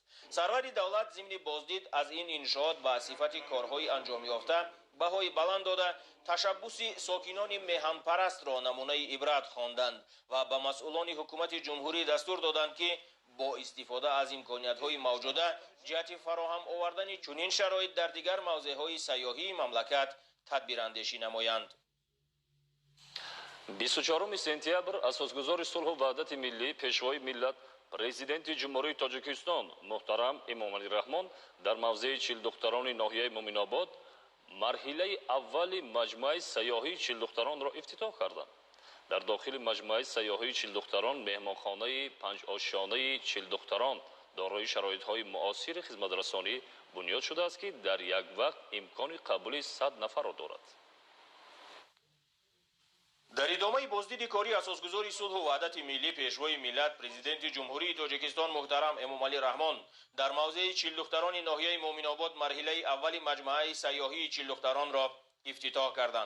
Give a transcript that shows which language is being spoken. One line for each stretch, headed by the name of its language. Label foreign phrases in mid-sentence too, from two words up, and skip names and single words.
Persian: سرور دولت ضمن بازدید از این انشاءات به صفت کارهای انجام یافته بهای بلند داده تشبث ساکنان میهن پرست را نمونه عبرت خواندند و به مسئولان حکومت جمهوری دستور دادند که با استفاده از امکانیت‌های موجوده جهت فراهم آوردن چنین شرایط در دیگر موضع‌های سیاحی مملکت تدبیر اندیشی نمایند.
Tajik: 24 сентябр асосгузори сулҳу ваҳдати миллӣ пешвои миллат президенти ҷумҳурии тоҷикистон муҳтарам эмомалӣ раҳмон дар мавзеи чилдухтарони ноҳияи муъминобод марҳилаи аввали маҷмӯаи сайёҳии чилдухтаронро ифтитоҳ карданд. дар дохили маҷмӯаи сайёҳии чилдухтарон меҳмонхонаи панҷошонаи чилдухтарон дорои шароитҳои муосири хизматрасонӣ бунёд шудааст ки дар як вақт имкони қабули 100 нафарро дорад.
Persian: در ادامه بازدید کاری اساسگزاری صلح و وحدت ملی پیشوای ملت پرزیدنت جمهوری تاجیکستان محترم امامعلی رحمان در موضع چیلدختران ناحیه مومن‌آباد مرحله اول مجموعه سیاحی چیلدختران را افتتاح کردند.